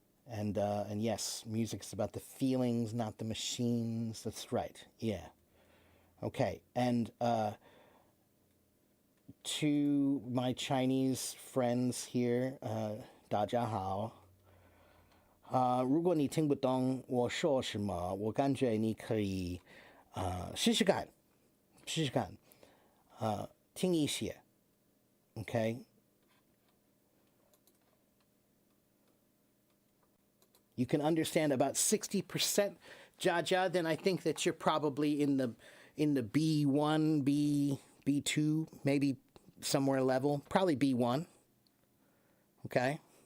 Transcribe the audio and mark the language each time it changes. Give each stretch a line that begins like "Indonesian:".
English: And yes, music is about the feelings, not the machines. That's right. Yeah. Okay. And to my Chinese friends here,
Chinese: 大家好。如果你听不懂我说什么，我感觉你可以试试看，试试看，听一些，OK？
English: You can understand about 60% Jaja, then I think that you're probably in the B1, B2, maybe somewhere level, probably B1. Okay?